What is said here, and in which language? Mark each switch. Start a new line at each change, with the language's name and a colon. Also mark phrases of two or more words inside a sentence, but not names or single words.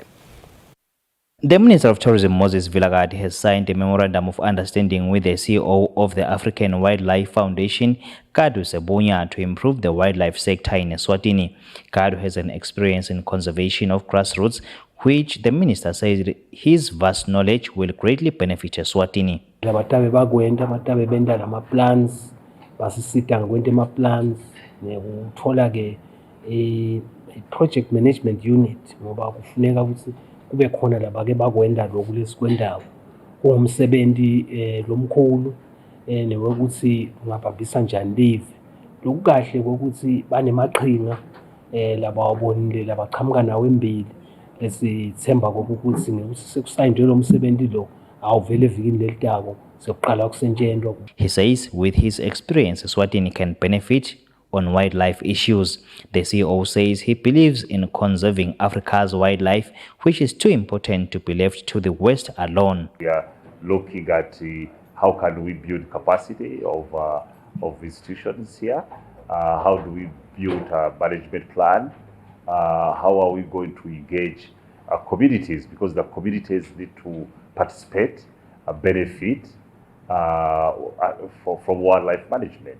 English: The Minister of Tourism, Moses Vilagati, has signed a memorandum of understanding with the CEO of the African Wildlife Foundation, Kadu Sebunya, to improve the wildlife sector in Eswatini. Kadu has an experience in conservation of grassroots, which the minister says his vast knowledge will greatly benefit Eswatini.
Swati: Abatabe bagwenda abatabe benda lama-plans basisita ngwente ama-plans nekuthola ke i-
English: project management
Swati: unit ngoba kufuneka ukuthi kube khona labake bakwenda lokhu lesikwendawo kuwumsebenzi lomkhulu newokuthi ungabambisa njani live lokhu kahle kokuthi banemaqhinga labawabonile labaqhamuka nawo embili lesithemba kokuthi ngikuthi sekusayinjwe lo msebenzi lo awuvele evikini lelitako sokuqala kusentshendwa.
English: He says with his experience Eswatini can benefit on wildlife issues. The CEO says he believes in conserving Africa's wildlife, which is too important to be left to the West alone. We are looking at how can we build capacity of institutions here, how do we build a management plan, how are we going to engage communities, because the communities need to participate, benefit from wildlife management.